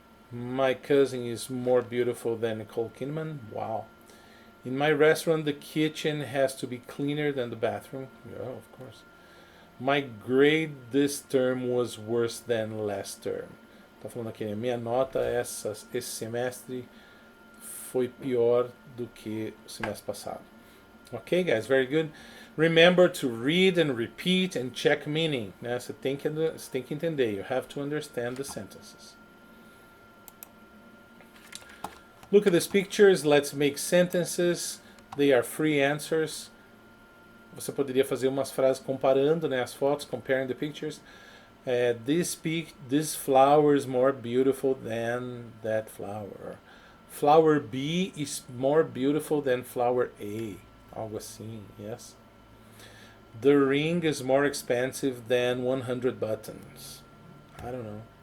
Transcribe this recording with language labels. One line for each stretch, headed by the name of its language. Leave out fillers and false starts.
English: My cousin is more beautiful than Nicole Kidman. Wow. In my restaurant, the kitchen has to be cleaner than the bathroom. Yeah, of course. My grade this term was worse than last term.
Portuguese: Tá falando aqui, minha nota esse semestre foi pior do que o semestre passado.
English: Ok, guys, very good. Remember to read and repeat and check meaning.
Portuguese: Né? Você tem que entender.
English: You have to understand the sentences. Look at these pictures. Let's make sentences. They are free answers.
Portuguese: Você poderia fazer umas frases comparando, né, as fotos,
English: comparing the pictures. This flower is more beautiful than that flower. Flower B is more beautiful than flower A.
Portuguese: Algo assim,
English: yes. The ring is more expensive than 100 buttons. I don't know.